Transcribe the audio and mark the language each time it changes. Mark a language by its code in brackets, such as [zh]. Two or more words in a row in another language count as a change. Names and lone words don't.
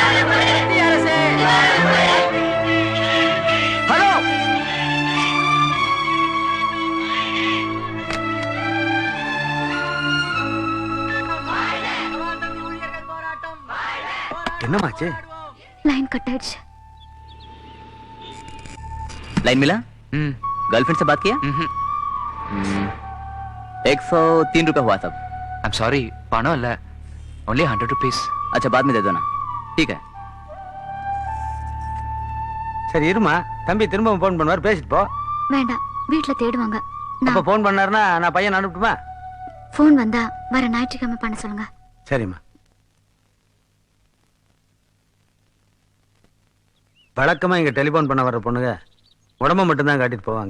[ta] ஹலோ, என்னமாச்சு? லைன் கட் ஆயிடுச்சு. [hi] लाइन मिला? गर्लफ्रेंड से बात किया? 103 रुपए हुआ सब. [en] I'm sorry, [ta] பணம் இல்ல, [en] only 100 rupees. [hi] अच्छा बाद में दे दो ना. ठीक है. [ta] சரி இருமா, தம்பி திரும்ப போன் பண்ணுவார், பேசிட்டு போ. வேண்டாம், வீட்டுல தேடுவாங்க. அப்ப போன் பண்ணாருன்னா நான் பையன் அனுப்பிட்டுமா? போன் வந்தா வர ஞாயிற்றுக்கிழமை பண்ண சொல்லுங்க. சரிம்மா. வழக்கமா இங்க டெலிபோன் பண்ண வர்ற பொண்ணுங்க உடம்ப மட்டும்தான் காட்டிட்டு போவாங்க.